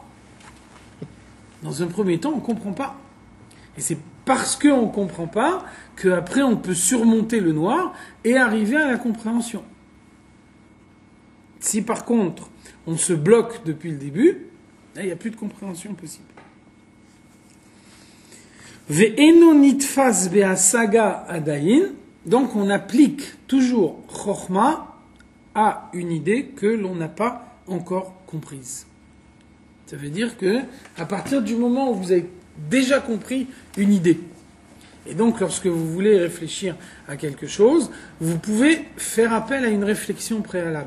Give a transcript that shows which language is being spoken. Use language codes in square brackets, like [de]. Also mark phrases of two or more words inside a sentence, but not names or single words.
[fr] Dans un premier temps, on ne comprend pas. Et c'est parce qu'on ne comprend pas qu'après on peut surmonter le noir et arriver à la compréhension. Si par contre, on se bloque depuis le début, là, il n'y a plus de compréhension possible. [he] ואינו נתפס בהשגה עדיין, [fr] donc on applique toujours chokhmah à une idée que l'on n'a pas encore comprise. Ça veut dire que à partir du moment où vous avez déjà compris une idée, et donc lorsque vous voulez réfléchir à quelque chose, vous pouvez faire appel à une réflexion préalable.